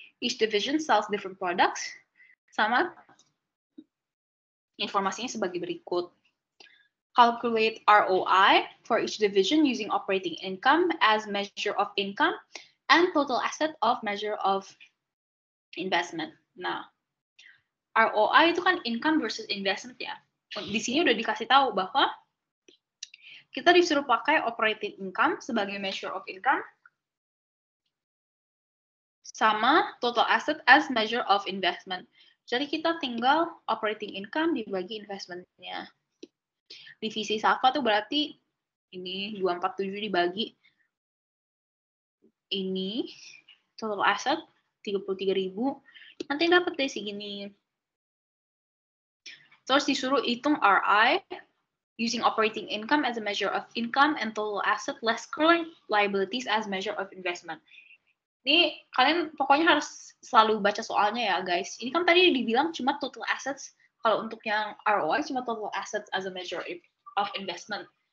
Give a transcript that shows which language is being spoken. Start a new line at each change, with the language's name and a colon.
English: Each division sells different products.
Indonesian: Sama informasinya sebagai berikut.
English: Calculate ROI for each division using operating income as measure of income and total asset of measure of investment.
Indonesian: Nah, ROI itu kan income versus investment ya. Di sini udah dikasih tahu bahwa kita disuruh pakai operating income sebagai
English: measure of income
Indonesian: sama total asset
English: as measure of investment.
Indonesian: Jadi kita tinggal operating income dibagi investmentnya. Divisi Safa tuh berarti ini 247 dibagi ini total asset 33.000. Nanti dapat deh segini. Terus disuruh hitung
English: RI using operating income as a measure of income and total asset less current liabilities as measure of investment.
Indonesian: Ini kalian pokoknya harus selalu baca soalnya ya guys. Ini kan tadi dibilang cuma total assets, kalau untuk yang ROI cuma total assets
English: as a measure of investment.